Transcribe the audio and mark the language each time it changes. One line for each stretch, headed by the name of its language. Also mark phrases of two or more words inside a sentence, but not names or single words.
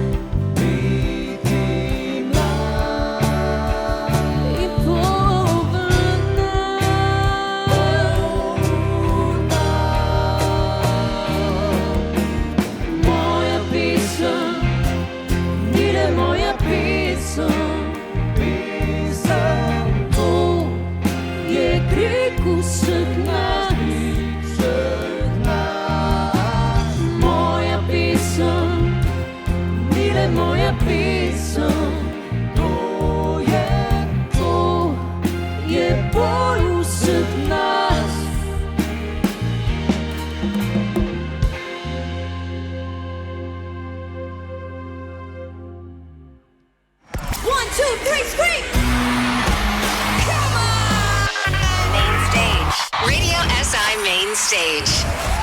Slovenian: in poln moja pesem ni le moja pesem, to je krik vseh nas. Moja pesem ni le moja pesem, to je boj vseh nas.
English: One, two, three, scream! Come on! Main stage. Radio SI Main Stage.